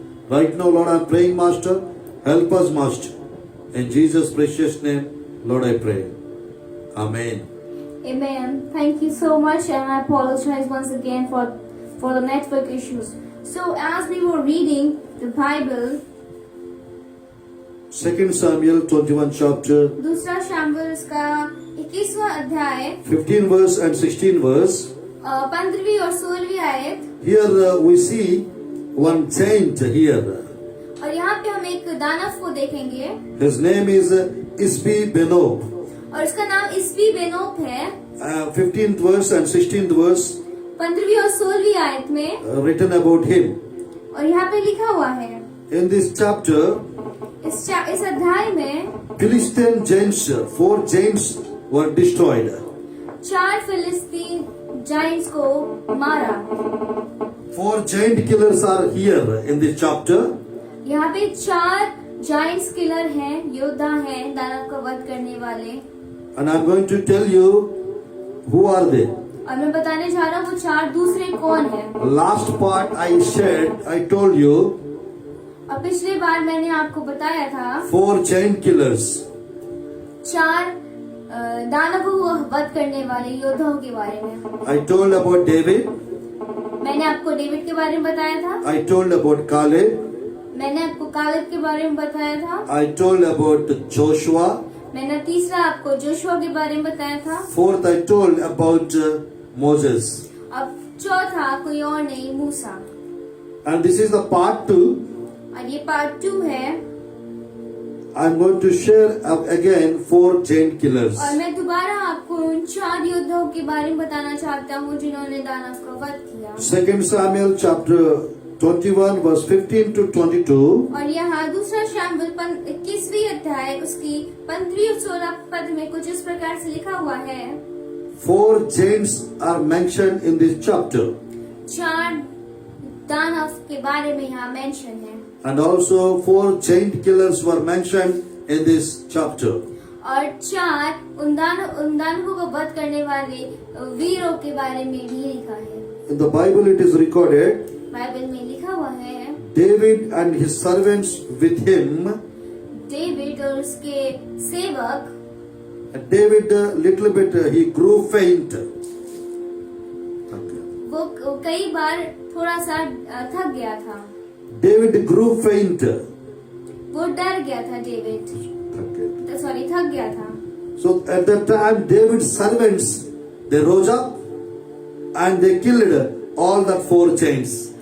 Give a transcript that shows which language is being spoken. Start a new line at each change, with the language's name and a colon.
English: Right now, Lord, I'm praying, Master. Help us, Master. In Jesus' precious name, Lord, I pray. Amen. Amen. Thank you so much, and I apologize once again for the network issues. So as we were reading the Bible, 2 Samuel 21 chapter,
Hindi: दूसरा शमूएल इसका 21वां अध्याय
English: 15 verse and 16 verse.
Hindi: 15वीं और 16वीं आयत।
English: Here we see one giant here.
Hindi: और यहाँ पे हम एक दानव को देखेंगे
English: His name is Isbi Benob.
Hindi: और इसका नाम इसबी बेनोब है।
English: 15th verse and 16th verse
Hindi: 15वीं और 16वीं आयत में
English: written about him.
Hindi: और यहाँ पे लिखा हुआ है
English: In this chapter,
Hindi: इस अध्याय में
English: Philistine giants, 4 giants were destroyed.
Hindi: 4 फिलिस्तीन जाइंट्स को मारा।
English: 4 giant killers are here in this chapter.
Hindi: यहाँ पे 4 जाइंट्स किलर हैं, योद्धा हैं, दानव का वध करने वाले।
English: And I'm going to tell you who are they.
Hindi: और मैं बताने जा रहा हूँ वो 4 दूसरे कौन हैं।
English: Last part I told you,
Hindi: और पिछले बार मैंने आपको बताया था
English: 4 giant killers.
Hindi: 4 दानवों को वध करने वाले योद्धाओं के बारे में।
English: I told about David.
Hindi: मैंने आपको डेविड के बारे में बताया था।
English: I told about Caleb.
Hindi: मैंने आपको कालेब के बारे में बताया था।
English: I told about Joshua.
Hindi: मैंने तीसरा आपको जोशुआ के बारे में बताया था।
English: Fourth, I told about Moses.
Hindi: अब चौथा कोई और नहीं, मूसा।
English: And this is the part 2.
Hindi: और ये पार्ट 2 है।
English: I'm going to share again 4 giant killers.
Hindi: और मैं दोबारा आपको उन 4 योद्धाओं के बारे में बताना चाहता हूँ जिन्होंने दानव का वध किया।
English: 2 Samuel chapter 21 verse 15 to 22.
Hindi: और यहाँ दूसरा शमूएल 21वीं अध्याय उसकी 15वीं और 16 पद में कुछ इस प्रकार से लिखा हुआ है।
English: 4 giants are mentioned in this chapter.
Hindi: 4 दानव के बारे में यहाँ मेंशन है।
English: And also 4 giant killers were mentioned in this chapter.
Hindi: और 4 उन दानवों को वध करने वाले वीरों के बारे में भी लिखा है।
English: In the Bible it is recorded,
Hindi: Bible में लिखा हुआ है
English: David and his servants with him.
Hindi: David और उसके सेवक।
English: David little bit he grew faint.
Hindi: वो कई बार थोड़ा सा थक गया था।
English: David grew faint.
Hindi: वो डर गया था डेविड, थक गया था।
English: So at that time David's servants they rose up and they killed all the 4 giants.